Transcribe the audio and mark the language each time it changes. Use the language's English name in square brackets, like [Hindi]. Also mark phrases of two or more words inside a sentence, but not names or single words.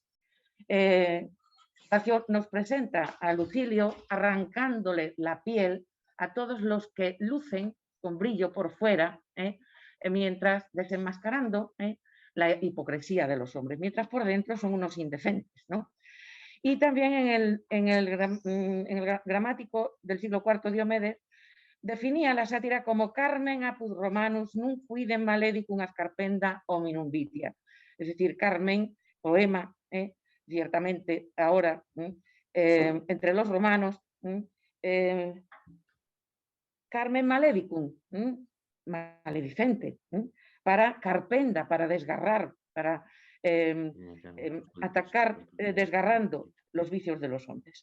[Spanish] Horacio nos presenta a Lucilio arrancándole la piel a todos los que lucen con brillo por fuera, mientras desenmascarando la hipocresía de los hombres, mientras por dentro son unos indecentes, ¿no? Y también en el gramático del siglo IV, Diomedes, definía la sátira como [Latin] Carmen apud Romanus nunc quidem maledicum ascarpenda hominum vitia. [Spanish] Es decir, Carmen, poema, ciertamente ahora, entre los romanos, [Latin] Carmen maledicum, [Spanish] maledicente, para carpenda, para desgarrar, para atacar desgarrando los vicios de los hombres.